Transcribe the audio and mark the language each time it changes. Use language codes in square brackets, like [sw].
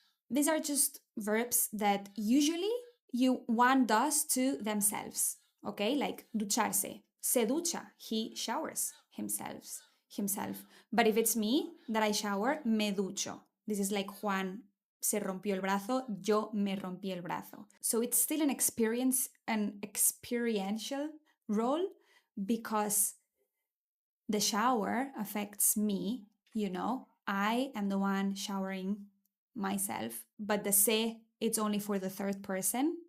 [en] These are just verbs that usually one does to themselves, okay? Like ducharse, se ducha, he showers himself. But if it's me that I shower, me ducho. This is like [es] Juan se rompió el brazo, yo me rompí el brazo. [en] So it's still an experiential role because the shower affects me, you know. I am the one showering myself, but the se, it's only for the third person.